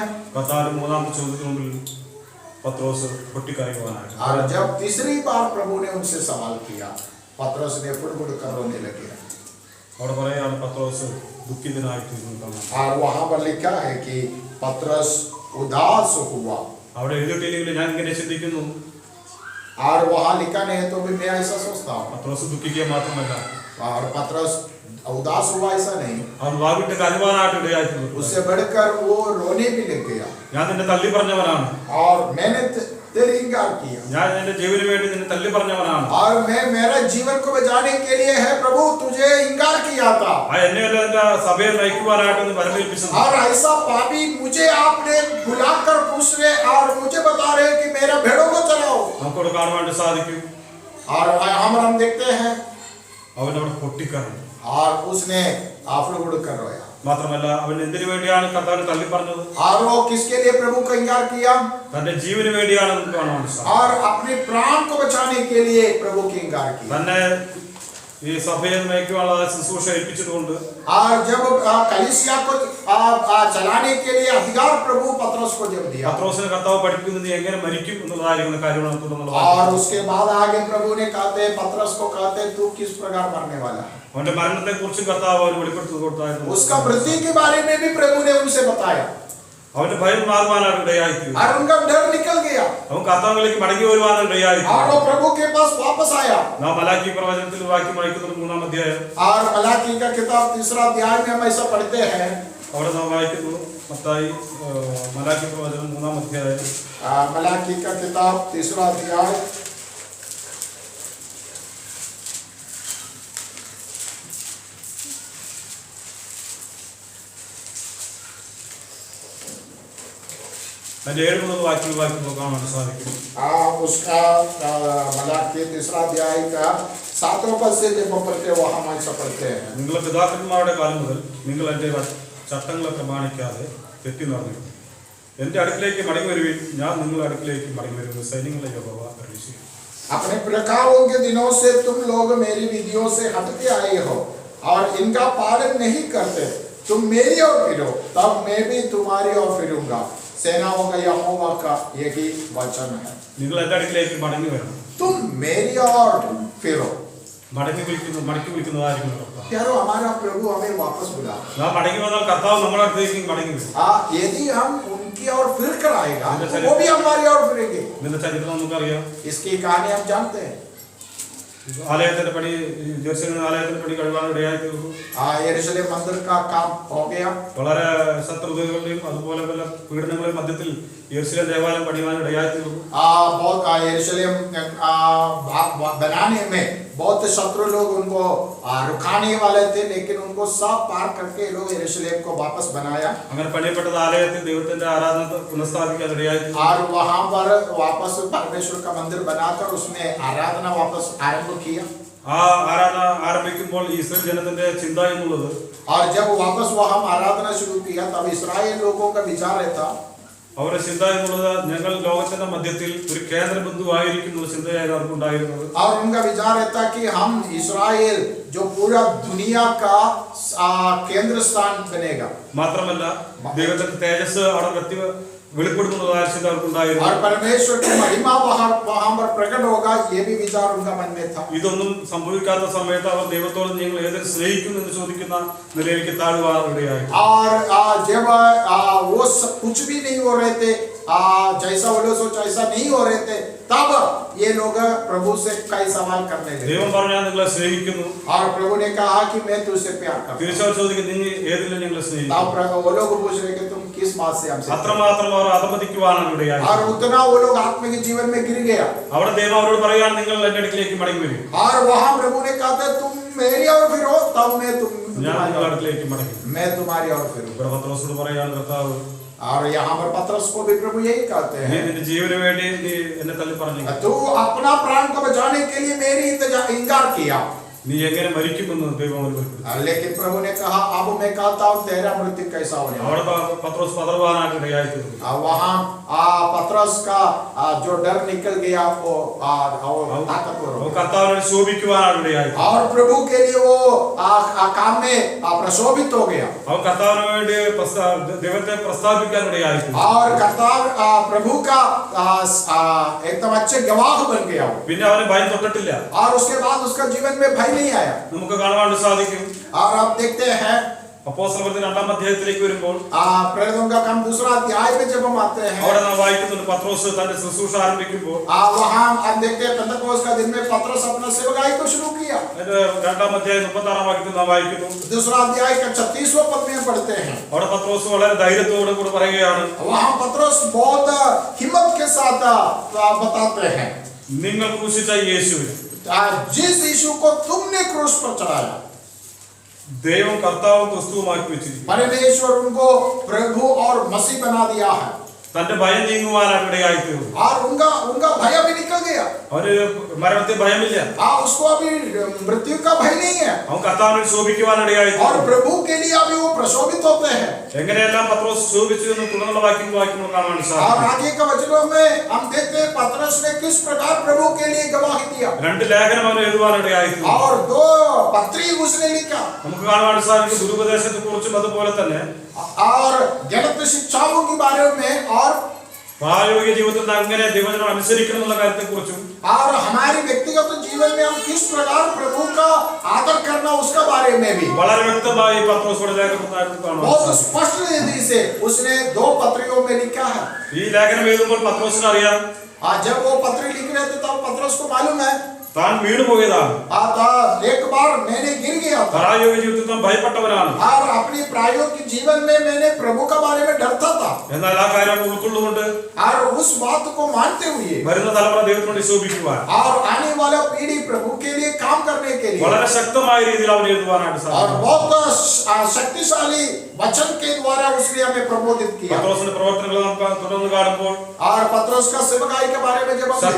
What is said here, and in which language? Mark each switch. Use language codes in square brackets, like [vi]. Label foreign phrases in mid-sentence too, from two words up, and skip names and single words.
[ml] കർത്താവിന്റെ മൂന്നാമത്തെ ചോദ്യത്തിന് മുമ്പിൽ പത്രോസ് പൊട്ടിക്കരയുവാനായിട്ട്. [hi] और जब तीसरी बार प्रभु ने उनसे सवाल किया, पतरस ने फुड़फुड़ कर रोने लगे। [ml] അവിടെ പറയാണ് പത്രോസ് ദുഃഖിതനായി തീർന്നു. [hi] और वहां पर लिखा है कि पतरस उदास हुआ। [ml] അവിടെ എഴുതിയിട്ടില്ലെങ്കിൽ ഞാൻ ഇങ്ങനെ ചിന്തിക്കുന്നു, [hi] और वहां लिखा नहीं है तो भी मैं ऐसा सोचता हूँ। [ml] പത്രോസ് ദുഃഖിക്കുക മാത്രമല്ല, [hi] और पतरस उदास हुआ ऐसा नहीं, [ml] അവൻ വാവിട്ട് കരുവാനായിട്ട് ഇടയായിത്തീർന്നു. [hi] उससे बढ़कर वो रोने भी लग गया। [ml] ഞാൻ നിന്നെ തള്ളി പറഞ്ഞവനാണ്, [hi] और मैंने तेरी इंकार किया, [ml] ഞാൻ എന്റെ ജീവന് വേണ്ടി നിന്നെ തള്ളി പറഞ്ഞവനാണ്. [hi] और मैं मेरा जीवन को बचाने के लिए है प्रभु तुझे इंकार किया था। [ml] ആ എന്നെയല്ല എന്റെ സഭയെ നയിക്കുവാനായിട്ട് ഒന്ന് വരമേൽപ്പിച്ചത്. [hi] और ऐसा पापी मुझे आपने बुलाकर पूछ रहे और मुझे बता रहे कि मेरा भेड़ों को चलाओ। [ml] നമുക്കവിടെ കാണുവാൻ സാധിക്കും, [hi] और हम देखते हैं, [ml] അവൻ അവിടെ പൊട്ടിക്കരഞ്ഞു. [hi] और उसने आफड़गुड़ कर रोया। [ml] മാത്രമല്ല അവൻ എന്തിനു വേണ്ടിയാണ് കർത്താവിനെ തള്ളി പറഞ്ഞത്? [hi] और वो किसके लिए प्रभु का इंकार किया? [ml] തന്റെ ജീവന് വേണ്ടിയാണ് നമുക്ക് കാണുവാൻ സാധിക്കും. [hi] और अपने प्राण को बचाने के लिए प्रभु की इंकार किया। [ml] തന്നെ ഈ സഭയെ നയിക്കുവാനുള്ള ശുശ്രൂഷ ഏൽപ്പിച്ചതുകൊണ്ട് [hi] और जब कलीसिया को चलाने के लिए अधिकार प्रभु पतरस को जब दिया, [ml] പത്രോസിനെ കർത്താവ് പഠിപ്പിക്കുന്നത് നീ എങ്ങനെ മരിക്കും എന്നുള്ളതായിരിക്കുന്ന കാര്യമാണ് തുടർന്നുള്ള [hi] और उसके बाद आगे प्रभु ने कहते पतरस को कहते तू किस प्रकार मरने वाला है। [ml] അവന്റെ മരണത്തെ കുറിച്ച് കർത്താവ് അവന് വെളിപ്പെടുത്തി കൊടുത്തായിരുന്നു. [hi] उसका मृत्यु के बारे में भी प्रभु ने उनसे बताया, [ml] അവന്റെ ഭയം മാറുവാനാണ് ഇടയായിത്തീർന്നു. [hi] और उनका डर निकल गया, [ml] അവൻ കർത്താവിലേക്ക് മടങ്ങി വരുവാനാണ് [hi] और [ml] ഇടയായിത്തീർന്നു. [hi] वो प्रभु के पास वापस आया। [ml] നാം മലാക്കി പ്രവചനത്തിൽ വാക്യം വായിക്കുന്നത് 3-ാം അധ്യായം, [hi] और मलाकी का किताब 3 अध्याय में हम ऐसा पढ़ते हैं, [ml] അവിടെ നാം വായിക്കുന്നു മത്തായി മലാക്കി പ്രവചനം 3-ാം അധ്യായം [hi] मलाकी का किताब 3 अध्याय [ml] അതിന്റെ 7 മുതൽ വാക്യം വായിക്കുമ്പോൾ കാണാൻ സാധിക്കും. [hi] उसका मलाकी 3 अध्याय का 7वां पद से जब हम पढ़ते हैं वहां हम ऐसा पढ़ते हैं, [ml] നിങ്ങളുടെ പിതാക്കന്മാരുടെ കാലം മുതൽ നിങ്ങൾ എൻ്റെ ചട്ടങ്ങളെ പ്രമാണിക്കാതെ തെറ്റി നടന്നിരുന്നു. എൻ്റെ അടുക്കിലേക്ക് മടങ്ങി വരുവിൻ, ഞാൻ നിങ്ങളുടെ അടുക്കിലേക്ക് മടങ്ങി വരുന്നു. സൈന്യങ്ങളുടെ യഹോവ അരുളിച്ചെയ്യുന്നു. [hi] अपने प्रकारों के दिनों से तुम लोग मेरी विधियों से हटते आए हो और इनका पालन नहीं करते। तुम मेरी ओर फिरो, तब मैं भी तुम्हारी ओर फिरूंगा। सेनाओं का यहोवा का यही वचन है। [ml] നിങ്ങൾ എൻ്റെ അടുക്കിലേക്ക് മടങ്ങി വരണം. [hi] तुम मेरी ओर फिरो। [ml] മടക്കി വിളിക്കുന്നതായിരിക്കും കർത്താവ്. [hi] प्यारो, हमारा प्रभु हमें वापस बुला। [ml] നാം മടങ്ങി വന്നാൽ കർത്താവ് നമ്മുടെ അടുത്തേക്ക് മടങ്ങി വരും. [hi] यदि हम उनकी ओर फिर कर आएगा तो वो भी हमारी ओर फिरेंगे। [ml] ഇതിന്റെ ചരിത്രം നമുക്കറിയാം. [hi] इसकी कहानी हम जानते हैं। [ml] ആലയത്തിന്റെ പണി, ജെറുസലേം ആലയത്തിന്റെ പണി കഴിവാൻ ഇടയായിത്തീർന്നു. [hi] यरूशलेम मंदिर का काम हो गया। [ml] വളരെ ശത്രുതകളുടെയും അതുപോലെ പല പീഡനങ്ങളുടെയും മധ്യത്തിൽ യെരുശലേം ദേവാലയം പണിയാൻ ഇടയായിത്തീർന്നു. [hi] बहुत यरूशलेम बनाने में बहुत शत्रु लोग उनको रुकाने वाले थे, लेकिन उनको सब पार करके लोग यरूशलेम को वापस बनाया। [ml] അങ്ങനെ പണിയപ്പെട്ട ആലയത്തിൽ ദൈവത്തിന്റെ ആരാധന പുനഃസ്ഥാപിക്കാൻ ഇടയായിത്തീർന്നു. [hi] और वहां पर वापस परमेश्वर का मंदिर बनाकर उसमें आराधना वापस आरंभ किया। [ml] ആ ആരാധന ആരംഭിക്കുമ്പോൾ ഇസ്രായേൽ ജനത്തിന്റെ ചിന്ത എന്നുള്ളത്, [hi] और जब वापस वहां आराधना शुरू किया तब इस्राएल लोगों का विचार था, [ml] അവരുടെ ചിന്ത എന്നുള്ളത് ഞങ്ങൾ ലോകത്തിന്റെ മധ്യത്തിൽ ഒരു കേന്ദ്ര ബിന്ദുവായിരിക്കും എന്നുള്ള ചിന്തയായിരുന്നു അവർക്കുണ്ടായിരുന്നത്. [hi] और उनका विचार था कि हम इस्राएल जो पूरा दुनिया का केंद्र स्थान बनेगा। [ml] മാത്രമല്ല ദൈവത്തിന്റെ തേജസ് അവിടെ വെളിപ്പെടുത്തുന്നതായ ചിന്ത അവർക്കുണ്ടായിരുന്നു. [hi] और परमेश्वर की महिमा वहां पर प्रकट होगा, ये भी विचार उनका मन में था। [ml] ഇതൊന്നും സംഭവിക്കാത്ത സമയത്ത് അവർ ദൈവത്തോട് നിങ്ങൾ ഏതൊരു സ്നേഹിക്കുന്നു എന്ന് ചോദിക്കുന്ന നിലയിലേക്ക് താഴുവാനിടയായി. [hi] और जब वो सब कुछ भी नहीं हो रहे थे, जैसा वो लोग सोचा ऐसा नहीं हो रहे थे, तब ये लोग प्रभु से कई सवाल करने लगे। [ml] ദൈവം പറഞ്ഞാൽ നിങ്ങളെ സ്നേഹിക്കുന്നു. [hi] और प्रभु ने कहा कि मैं तुझसे प्यार करता हूं। [ml] തീർച്ചയായും ചോദിക്കും നിങ്ങൾ ഏതിലും ഞങ്ങളെ സ്നേഹിക്കുന്നു. [hi] तब वो लोग पूछ रहे कि तुम किस बात से हमसे। [ml] അത്രമാത്രം അവർ അധപതിക്കുവാനാണ് ഇടയായി. [hi] और उतना वो लोग आत्मिक जीवन में गिर गया। [ml] അവിടെ ദൈവം അവരോട് പറയുകയാണ് നിങ്ങൾ എൻ്റെ അടുക്കിലേക്ക് മടങ്ങി വരും. [hi] और वहां प्रभु ने कहा था तुम मेरी ओर फिरो, तब मैं [ml] ഞാൻ നിങ്ങളുടെ അടുക്കിലേക്ക് മടങ്ങി വരും. [hi] मैं तुम्हारी ओर फिरूंगा। [ml] ഇവിടെ പത്രോസോട് പറയുകയാണ് കർത്താവ് [hi] और यहाँ पर पतरस को भी प्रभु यही कहते [ml] നീ [hi] हैं, [ml] നിന്റെ ജീവന് വേണ്ടി നീ എന്നെ തള്ളി പറഞ്ഞു, [hi] तू अपना प्राण को बचाने के लिए मेरी इंकार किया, [ml] നീ എങ്ങനെ മരിക്കുമെന്ന് ദൈവം അവന് വെളിപ്പെടുത്തി. [hi] लेकिन प्रभु ने कहा अब मैं कहता हूँ तेरा मृत्यु कैसा होने वाला [ml] അവിടെ പത്രോസ് പതറുവാനായിട്ട് ഇടയായി തീർന്നു. [hi] है। वहाँ पतरस का जो डर निकल गया वो ताकतवर हो [ml] അവൻ [hi] गया। [ml] കർത്താവിനെ ശോഭിക്കുവാനായിട്ട് ഇടയായി തീർന്നു. [hi] और प्रभु के लिए वो काम में प्रशोभित हो गया [ml] അവൻ കർത്താവിന് വേണ്ടി ദൈവത്തെ പ്രസ്താവിക്കാൻ ഇടയായി തീർന്നു. [hi] और कर्ताव प्रभु का एकदम अच्छे गवाह बन गया वो। [ml] പിന്നെ അവന് ഭയം തൊട്ടിട്ടില്ല. [hi] और उसके बाद उसका जीवन में भय नहीं आया। [ml] നമുക്ക് കാണുവാൻ സാധിക്കും. [hi] और आप देखते हैं [ml] അപ്പോസ്തലപ്രവൃത്തി 2-ാം അധ്യായത്തിലേക്ക് വരുമ്പോൾ [hi] प्रेरितों का काम दूसरा अध्याय में जब हम आते हैं, [ml] അവിടെ നാം വായിക്കുന്നുണ്ട് പത്രോസ് തന്റെ ശുശ്രൂഷ ആരംഭിക്കുമ്പോൾ [hi] वहाँ हम देखते हैं पेंतकोस्त का दिन में पतरस अपना सेवकाई को शुरू किया। [ml] അതിന്റെ 2-ാം അധ്യായം 36-ാം വാക്യത്തിൽ നാം വായിക്കുന്നു. [hi] दूसरा अध्याय का 36वां पद में पढ़ते हैं, [ml] അവിടെ പത്രോസ് വളരെ ധൈര്യത്തോടെ കൂടെ പറയുകയാണ്, [hi] वहाँ पतरस बहुत हिम्मत के साथ बताते हैं, [ml] നിങ്ങൾ ക്രൂശിച്ച യേശുവിനെ [hi] जिस यीशु को तुमने क्रूस पर चढ़ाया, [ml] ദൈവം കർത്താവും ക്രിസ്തുവുമാക്കി വെച്ചിരിക്കുന്നു. [hi] परमेश्वर उनको प्रभु और मसीह बना दिया है। [ml] തന്റെ ഭയം നീങ്ങുവാനായിട്ട് ഇടയായി തീർന്നു. [hi] और उनका भय भी निकल गया। [ml] അവന് മരണത്തെ ഭയമില്ല. [hi] उसको अभी मृत्यु का भय नहीं है [ml] അവൻ കർത്താവിനെ ശോഭിക്കുവാനിടയായി [hi] और [ml] തീർന്നു. [hi] प्रभु के लिए अभी वो प्रशोभित होते हैं। [ml] എങ്ങനെയെല്ലാം പത്രോസ് ശോഭിച്ചു എന്ന് തുടർന്നുള്ള വാക്യങ്ങൾ കാണാൻ [hi] और [ml] സാധിക്കും. [hi] आगे के वचनों में हम देखते हैं पतरस ने किस प्रकार प्रभु के लिए गवाही दिया [ml] 2 ലേഖനം അവന് എഴുതുവാനിടയായി തീർന്നു. [hi] और 2 पत्री उसने लिखा [ml] നമുക്ക് കാണുവാൻ സാധിക്കും ദുരുപദേശത്തെ കുറിച്ചും അതുപോലെ തന്നെ [hi] और गलत शिक्षाओं के बारे में और [ml] പ്രായോഗിക ജീവിതത്തിൽ അങ്ങനെ ദൈവജനം അനുസരിക്കണം എന്നുള്ള കാര്യത്തെക്കുറിച്ചും [hi] और हमारे व्यक्तिगत जीवन में हम किस प्रकार प्रभु का आदर करना उसका बारे में भी [ml] വളരെ വ്യക്തമായി പത്രോസ് ലേഖനത്തിൽ കാണുവാൻ [hi] बहुत [ml] സാധിക്കും. [hi] स्पष्ट रीति से उसने 2 पत्रियों में लिखा है। [ml] ഈ ലേഖനം എഴുതുമ്പോൾ പത്രോസിന് അറിയാം [hi] जब वो पत्री लिख रहे थे तब पतरस को मालूम है [ml] താൻ വീണു പോയതാണ്. [hi] एक बार मैंने गिर गया था [ml] പ്രായോഗിക ജീവിതത്തിൽ താൻ ഭയപ്പെട്ടവനാണ്. [hi] और अपनी प्रायोगिक जीवन में मैंने प्रभु का बारे में डरता था [ml] എന്നാൽ ആ കാര്യം ഉൾക്കൊള്ളുകൊണ്ട് [hi] और उस बात को मानते हुए [ml] വരുന്ന തലമുറ ദൈവത്തിനോട് ശോഭിക്കുവാൻ [hi] और आने वाला पीढ़ी प्रभु के लिए काम करने के लिए [ml] വളരെ ശക്തമായ രീതിയിൽ അവൻ എഴുതുവാനായിട്ട് [hi] और [ml] സാധിക്കും. [hi] बहुत शक्तिशाली वचन के द्वारा उसने हमें प्रबोधित किया। [ml] പത്രോസിന്റെ പ്രവർത്തനങ്ങൾ നമുക്ക് തുടർന്ന് കാണുമ്പോൾ [hi] और पतरस का सेवकाई के बारे में जब हम देखते हैं,